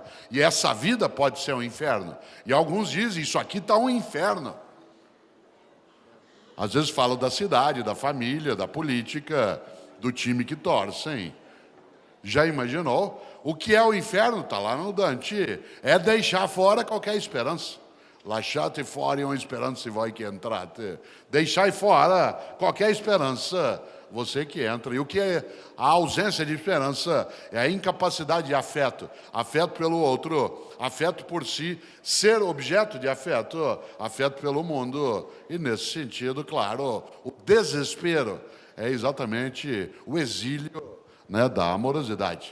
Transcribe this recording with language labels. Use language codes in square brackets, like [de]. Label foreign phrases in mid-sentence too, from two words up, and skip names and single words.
[pt] E essa vida pode ser um inferno. E alguns dizem, isso aqui está um inferno. Às vezes falam da cidade, da família, da política, do time que torcem. Já imaginou? O que é o inferno? Está lá no Dante. É deixar fora qualquer esperança. [it] Lasciate fuori ogni speranza se voi que entrate. [pt] Deixai fora qualquer esperança, você que entra. E o que é a ausência de esperança? É a incapacidade de afeto. Afeto pelo outro, afeto por si, ser objeto de afeto, afeto pelo mundo. E nesse sentido, claro, o desespero é exatamente o exílio, né, da amorosidade.